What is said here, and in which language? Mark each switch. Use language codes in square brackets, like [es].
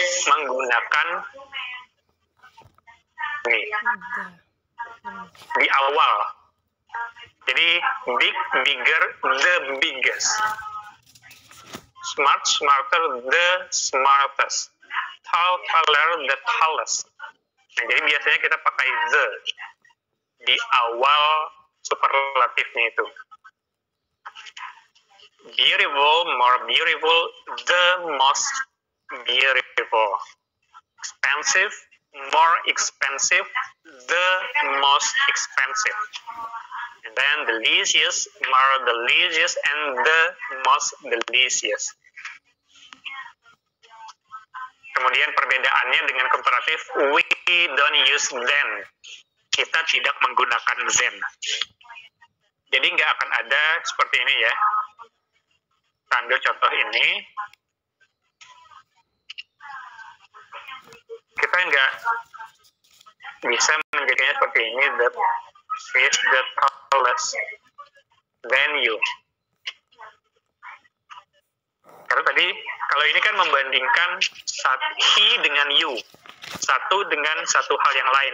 [id] Menggunakan ini di awal. [en] Jadi big, bigger, the biggest. Smart, smarter, the smartest. Tall, taller, the tallest. [id] Nah, jadi biasanya kita pakai the di awal superlatifnya itu. [en] Beautiful, more beautiful, the most beautiful. Expensive, more expensive, the most expensive. And then delicious, more delicious, and the most delicious. [id] Kemudian perbedaannya dengan komparatif, [en] we don't use then. [id] Kita tidak menggunakan then. Jadi nggak akan ada seperti ini ya. Kita ambil contoh ini. Kita nggak bisa menjadikannya seperti ini. [en] That is the tallest than you. [id] Karena tadi kalau ini kan membandingkan he dengan you, satu dengan satu hal yang lain.